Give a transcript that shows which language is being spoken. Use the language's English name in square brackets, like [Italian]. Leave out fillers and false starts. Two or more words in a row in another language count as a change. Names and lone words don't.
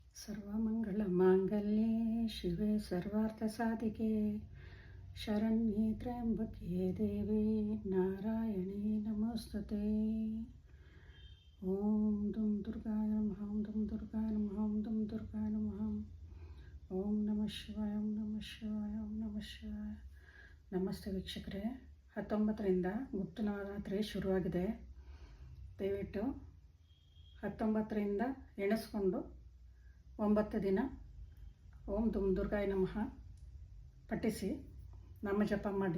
[Sanskrit] ಸರ್ವಮಂಗಳಮಾಂಗಲ್ಯೆ ಶಿವೆ ಸರ್ವಾರ್ಥಸಾಧಿಕೆ ಶರಣ್ಯೆ ತ್ರ್ಯಂಬಕೆ ದೇವಿ ನಾರಾಯಣಿ ನಮಸ್ತುತೆ. ಓಂ ದುಂ ದುರ್ಗಾಯ ನಮಃ, ಓಂ ದುಂ ದುರ್ಗಾಯ ನಮಃ, ಓಂ ದುಂ ದುರ್ಗಾಯ ನಮಃ. ಓಂ ನಮಃ ಶಿವಾಯ, ಓಂ ನಮಃ ಶಿವಾಯ, ಓಂ ನಮಃ ಶಿವಾಯ. [Kannada] ನಮಸ್ತೆ ವೀಕ್ಷಕರೇ. 19ರಿಂದ ಗುಪ್ತ ನವರಾತ್ರಿ ಶುರುವಾಗಿದೆ. ದಯವಿಟ್ಟು 19ರಿಂದ ಎಣಿಸ್ಕೊಂಡು 9 ದಿನ [Sanskrit] ಓಂ ದುಂ ದುರ್ಗಾಯ ನಮಃ [Kannada] ಪಠಿಸಿ ನಾಮ ಜಪ ಮಾಡಿ.